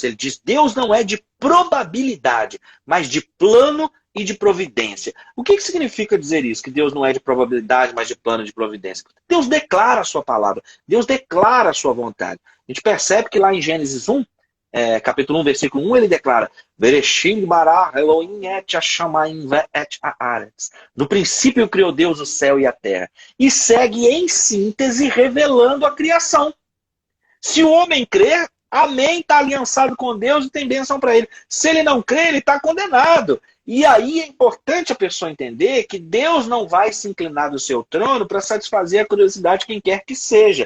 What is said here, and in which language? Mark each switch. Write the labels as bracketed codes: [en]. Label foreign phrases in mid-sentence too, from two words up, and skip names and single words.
[pt] Ele diz que Deus não é de probabilidade, mas de plano e de providência. O que significa dizer isso? Que Deus não é de probabilidade, mas de plano e de providência. Deus declara a sua palavra. Deus declara a sua vontade. A gente percebe que lá em Gênesis 1, capítulo 1, versículo 1, ele declara: [he] בראשית ברא אלהים את השמים ואת הארץ. [pt] No princípio criou Deus o céu e a terra. E segue em síntese revelando a criação. Se o homem crer, amém, está aliançado com Deus e tem bênção para ele. Se ele não crer, ele está condenado. E aí é importante a pessoa entender que Deus não vai se inclinar do seu trono para satisfazer a curiosidade de quem quer que seja.